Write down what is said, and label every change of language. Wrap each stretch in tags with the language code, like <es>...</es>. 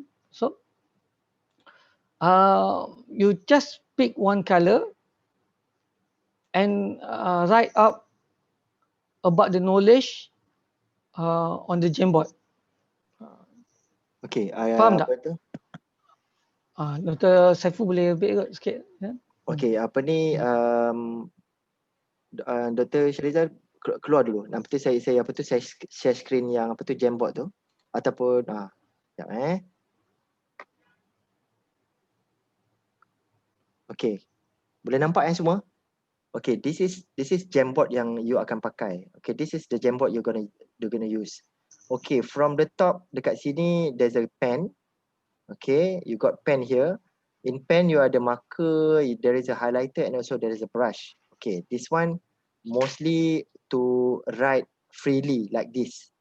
<en>So you just pick one color and write up about the knowledge on the Jamboard. Okay,</en> <ms>Faham tak? apa tu? Dr. Saiful boleh lebih sikit. Okay, apa ni, Dr. Syrizal keluar dulu. Nanti saya apa tu, saya share screen yang apa tu, Jamboard tu. Ataupun, sekejap Okay, boleh nampak semua?</ms> <en>Okay, this is Jamboard</en> <ms>yang</ms> <en>you</en> <ms>akan pakai.</ms> <en>Okay, this is the Jamboard you're gonna use. Okay, from the top</en> <ms>dekat sini</ms> <en>there's a pen. Okay, you got pen here. In pen you</en> <ms>ada</ms> <en>marker, there is a highlighter and also there is a brush. Okay, this one mostly to write freely like this.</en>